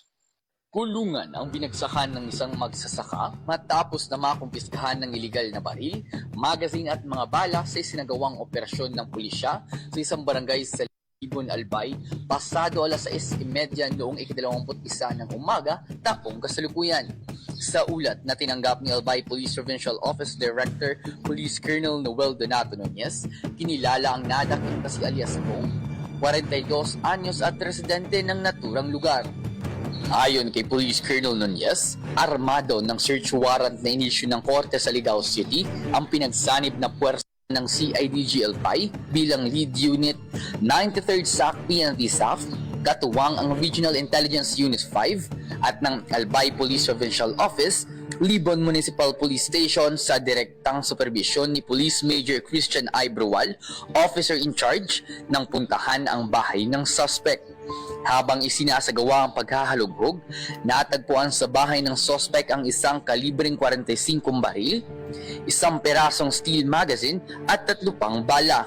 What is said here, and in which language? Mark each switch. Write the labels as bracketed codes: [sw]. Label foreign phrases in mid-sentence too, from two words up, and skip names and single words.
[tl] Kulungan ang binagsakan ng isang magsasaka matapos na makumpiskahan ng iligal na baril, magazine at mga bala sa isinagawang operasyon ng pulisya sa isang barangay sa Ibon Albay, pasado alas 6:30 noong ika-21 ng umaga, taong kasalukuyan. Sa ulat na tinanggap ni Albay Police Provincial Office Director Police Colonel Noel Donato Nunez, kinilala ang nadakip na si alias Kong, 42 anyos at residente ng naturang lugar. Ayon kay Police Colonel Nunez, armado ng [en] search warrant [tl] na inisyu ng korte sa Ligao City ang pinagsanib na puwersa ng CIDG Albay bilang [en] lead unit [tl] 93rd SAC PNP staff, katuwang ang Regional Intelligence Unit 5 at ng Albay Police Provincial Office Libon Municipal Police Station sa direktang superbisyon ni Police Major Christian I. [en] Brual, officer in charge, [tl] nang puntahan ang bahay ng suspect. Habang isinasagawa ang paghahalughog, natagpuan sa bahay ng suspect ang isang kalibreng 45 baril, isang perasong [en] steel magazine [tl] at 3 pang bala.